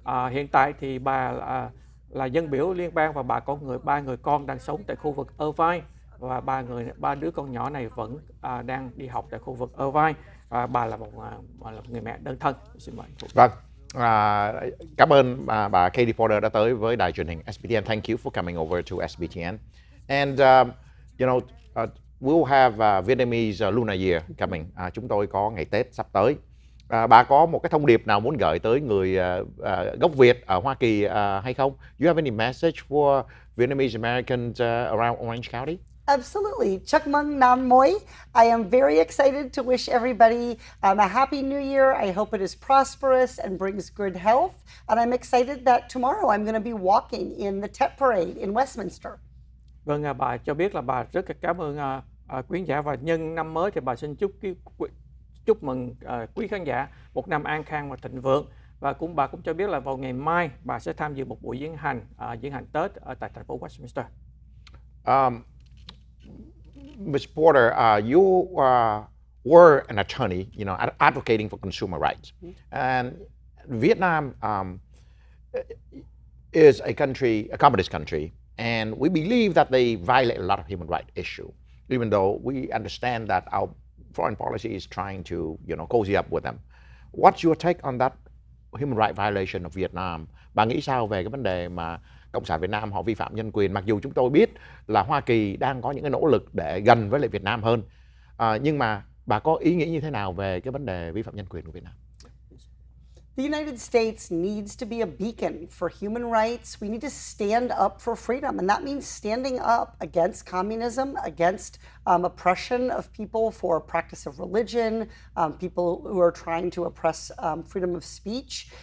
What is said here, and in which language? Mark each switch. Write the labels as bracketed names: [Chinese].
[Vietnamese] Hiện tại thì bà là dân biểu liên bang và bà có ba người con đang sống tại khu vực Irvine, và ba đứa con nhỏ này vẫn đang đi học tại khu vực Irvine. Bà là một người mẹ đơn thân. Xin mời. Vâng. Cảm ơn bà Katie Porter đã tới với đài truyền hình SBTN. [English] Thank you for coming over to SBTN. And we'll have Vietnamese Lunar Year coming. [Vietnamese] Chúng tôi có ngày Tết sắp tới. Bà có một cái thông điệp nào muốn gửi tới người gốc Việt ở Hoa Kỳ hay không? [English] You have any message for Vietnamese Americans around Orange County? Absolutely. [Vietnamese] Chúc mừng năm mới. [English] I am very excited to wish everybody a happy new year. I hope it is prosperous and brings good health. And I'm excited that tomorrow I'm going to be walking in the Tet Parade in Westminster. [Vietnamese] Vâng, bà cho biết là bà rất cảm ơn quý giả, và nhân năm mới thì bà xin chúc mừng quý khán giả một năm an khang và thịnh vượng. Và bà cũng cho biết là vào ngày mai bà sẽ tham dự một buổi diễn hành Tết ở tại thành phố Westminster. [English] Ms. Porter, you were an attorney, advocating for consumer rights. And Vietnam is a communist country, and we believe that they violate a lot of human rights issues, even though we understand that our foreign policy is trying to, cozy up with them. What's your take on that human rights violation of Vietnam? [Vietnamese] Bà nghĩ sao về cái vấn đề mà Cộng sản Việt Nam họ vi phạm nhân quyền, mặc dù chúng tôi biết là Hoa Kỳ đang có những cái nỗ lực để gần với lại Việt Nam hơn, nhưng mà bà có ý nghĩ như thế nào về cái vấn đề vi phạm nhân quyền của Việt Nam? [English] The United States needs to be a beacon for human rights. We need to stand up for freedom, and that means standing up against communism, against oppression of people for practice of religion, people who are trying to oppress freedom of speech.